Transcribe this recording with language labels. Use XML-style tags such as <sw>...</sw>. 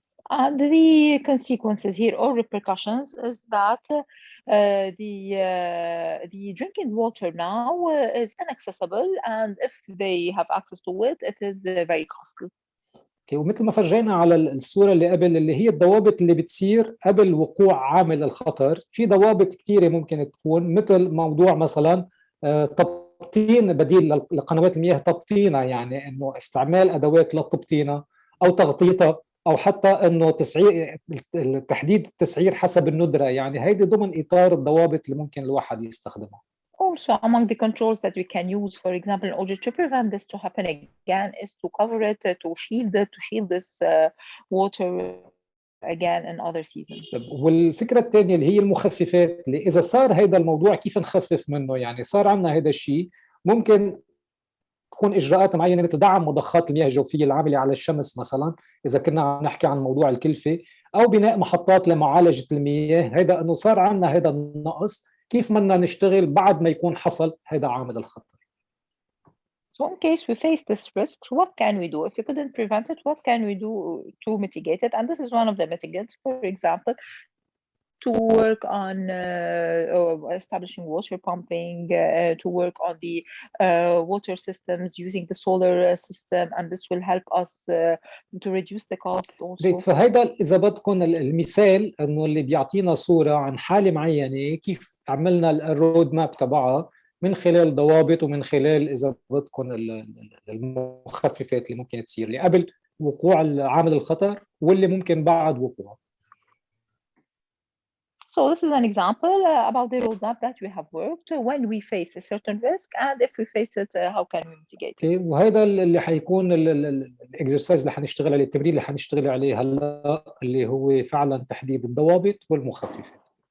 <en>And the consequences here or repercussions is that the drinking water now is inaccessible, and if they have access to it, it is very costly.</en> <ar>ومثل ما فرجينا على الصورة اللي قبل اللي هي الضوابط اللي بتصير قبل وقوع عامل الخطر، في ضوابط كثيرة ممكن تكون، مثل موضوع مثلا تبطين بديل لقنوات المياه، تبطينها يعني انه استعمال ادوات لتبطينها او تغطيتها، او حتى انه تسعير، تحديد التسعير حسب الندرة، يعني هيدي ضمن اطار الضوابط اللي ممكن الواحد يستخدمها.</ar> <en>Also, among the controls that we can use, for example, in order to prevent this to happen again, is to cover it, to shield this water again in other seasons.</en> <ar>والفكرة الثانية اللي هي المخففات، اللي إذا صار هذا الموضوع كيف نخفف منه، يعني صار عندنا هذا الشيء، ممكن تكون إجراءات معينة مثل دعم مضخات المياه الجوفية العاملة على الشمس مثلا، إذا كنا عم نحكي عن موضوع الكلفة، أو بناء محطات لمعالجة المياه. هذا أنه صار عندنا هذا النقص، كيف بدنا نشتغل بعد ما يكون حصل هذا عامل الخطر.</ar> <en>So in case we face this risk, what can we do? If we couldn't prevent it, what can we do to mitigate it? And this is one of the mitigants, for example, to work on establishing water pumping, to work on the water systems using the solar system, and this will help us to reduce the cost also.</en> <ar>فهيدا إذا بدكم المثال إنه اللي بيعطينا صورة عن حالة معينة كيف عملنا الرود ماب تبعها من خلال ضوابط ومن خلال إذا بدكم المخففات اللي ممكن تصير اللي قبل وقوع عامل الخطر واللي ممكن بعد وقوعه.</ar> <en>So this is an example about the roadmap that we have worked when we face a certain risk, and if we face it, how can we mitigate it?</en> <ar>وهذا اللي حيكون الاكسرسايز اللي حنشتغل عليه، التمرين اللي حنشتغل عليه هلا، اللي هو فعلا تحديد الضوابط والمخففات.</ar>